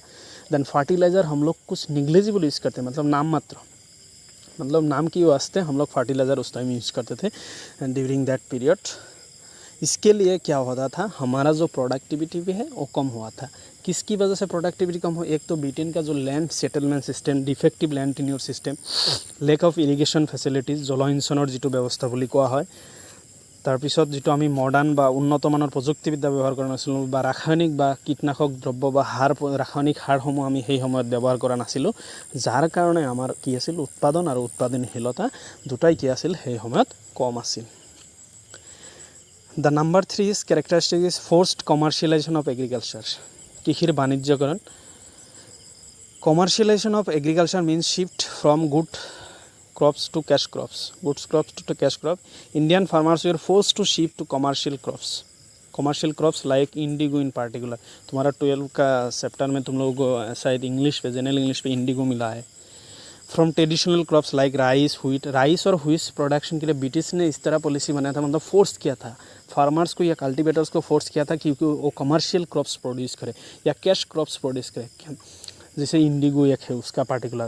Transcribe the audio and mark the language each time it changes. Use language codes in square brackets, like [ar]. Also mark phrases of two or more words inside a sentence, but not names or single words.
[en] then fertilizer [hi] हम लोग कुछ [en] negligible use [hi] करते, मतलब नाम मात्र, मतलब नाम की वास्ते हम लोग फर्टिलाइज़र उस टाइम यूज़ करते थे [en] during that period. [hi] इसके लिए क्या होता था, हमारा जो प्रोडक्टिविटी भी है वो कम हुआ था। किसकी वजह से प्रोडक्टिविटी कम हो, एक तो ब्रिटेन का जो [en] land settlement system, defective land tenure system, lack of irrigation facilities, [as] जलसिंचনৰ যিটো ব্যৱস্থা বুলি কোৱা হয়, তাৰপিছত যিটো আমি মডাৰ্ণ বা উন্নতমানৰ প্ৰযুক্তিবিদ্যা ব্যৱহাৰ কৰা নাছিলোঁ, বা ৰাসায়নিক বা কীটনাশক দ্ৰব্য বা ৰাসায়নিক সাৰসমূহ আমি সেই সময়ত ব্যৱহাৰ কৰা নাছিলোঁ, যাৰ কাৰণে আমাৰ কি আছিল, উৎপাদন আৰু উৎপাদনশীলতা দুটাই কি আছিল সেই সময়ত কম আছিল। [en] the number 3 is characteristic is forced commercialization of agriculture, [as] কৃষিৰ বাণিজ্যকৰণ। [en] commercialization of agriculture means shift from good crops to cash crops, goods crops to cash crop. Indian farmers were forced to shift to commercial crops like indigo in particular. [hi] तुम्हारा 12 का चैप्टर में तुम लोग शायद इंग्लिश पे, [en] general English [hi] पे इंडिगो मिला है। [en] from traditional crops like rice, wheat, rice [hi] और [en] wheat production [hi] के लिए ब्रिटिश ने इस तरह पॉलिसी बनाया था, मतलब फोर्स किया था फार्मर्स को या कल्टिवेटर्स को फोर्स किया था क्योंकि वो [en] commercial crops produce [hi] करे या [en] cash crops produce [hi] करे, जैसे इंडिगो एक है उसका पार्टिकुलर।